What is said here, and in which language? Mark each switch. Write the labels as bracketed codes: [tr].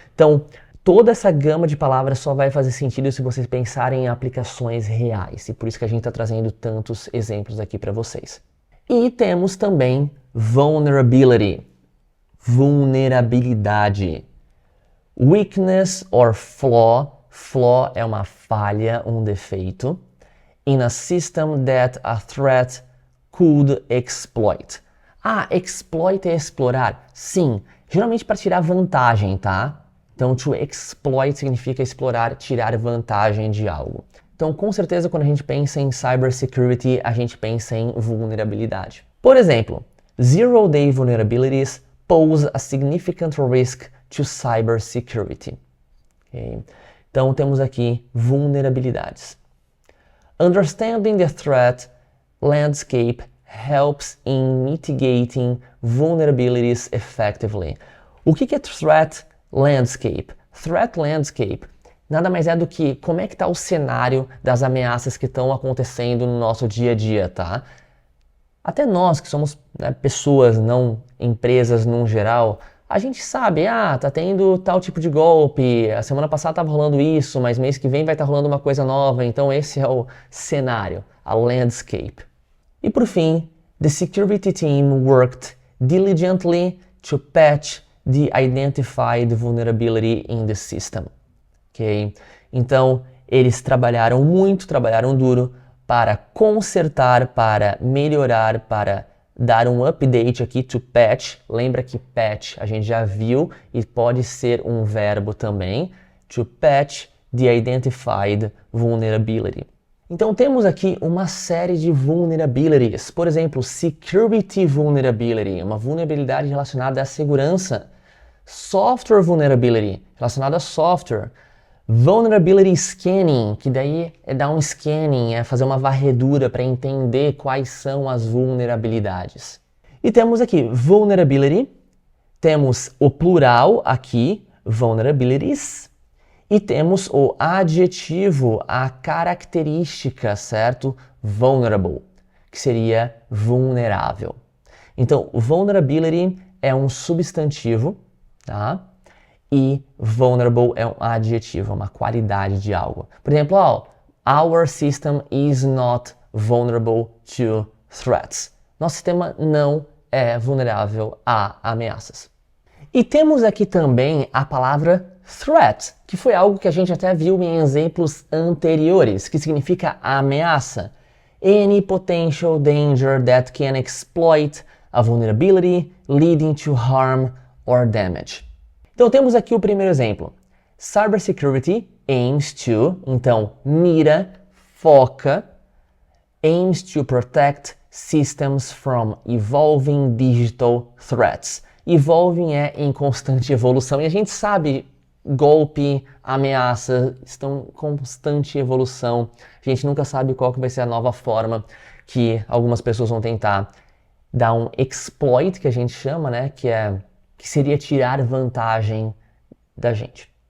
[pt] Então, toda essa gama de palavras só vai fazer sentido se vocês pensarem em aplicações reais. E por isso que a gente está trazendo tantos exemplos aqui para vocês. E temos também vulnerability. [en] Vulnerabilidade. Weakness or flaw. [pt] Flaw é uma falha, um defeito. [en] In a system that a threat could exploit. [pt] Ah, exploit é explorar? Sim, geralmente para tirar vantagem, tá? Então, to exploit significa explorar, tirar vantagem de algo. Então, com certeza, quando a gente pensa em cybersecurity, a gente pensa em vulnerabilidade. Por exemplo, [en] zero-day vulnerabilities pose a significant risk to cybersecurity. Okay? [pt] Então, temos aqui vulnerabilidades. [en] Understanding the threat landscape helps in mitigating vulnerabilities effectively. [pt] O que é threat landscape? Threat landscape nada mais é do que como é que está o cenário das ameaças que estão acontecendo no nosso dia a dia, tá? Até nós que somos, né, pessoas, não empresas num geral, a gente sabe, tá tendo tal tipo de golpe, a semana passada estava rolando isso, mas mês que vem vai estar rolando uma coisa nova, então esse é o cenário, a landscape. E por fim, [en] the security team worked diligently to patch the identified vulnerability in the system. Okay? [pt] Então, eles trabalharam muito, trabalharam duro para consertar, para melhorar, para dar um update aqui, to patch. Lembra que patch a gente já viu e pode ser um verbo também. [en] To patch the identified vulnerability. [pt] Então temos aqui uma série de vulnerabilities. Por exemplo, security vulnerability, uma vulnerabilidade relacionada à segurança. Software vulnerability, relacionada a software. Vulnerability scanning, que daí é dar um scanning, é fazer uma varredura para entender quais são as vulnerabilidades. E temos aqui vulnerability, temos o plural aqui, vulnerabilities, e temos o adjetivo, a característica, certo? Vulnerable, que seria vulnerável. Então, vulnerability é um substantivo, tá? E vulnerable é um adjetivo, uma qualidade de algo. Por exemplo, [en] our system is not vulnerable to threats. [pt] Nosso sistema não é vulnerável a ameaças. E temos aqui também a palavra threat, que foi algo que a gente até viu em exemplos anteriores, que significa ameaça. [en] any potential danger that can exploit a vulnerability leading to harm or damage. [pt] Então temos aqui o primeiro exemplo. [en] Cybersecurity aims to, [pt] então mira, foca, [en] aims to protect systems from evolving digital threats. [pt] Evolving é em constante evolução e a gente sabe, golpe, ameaça estão em constante evolução. A gente nunca sabe qual que vai ser a nova forma que algumas pessoas vão tentar dar um exploit, que a gente chama, né, que seria tirar vantagem da gente.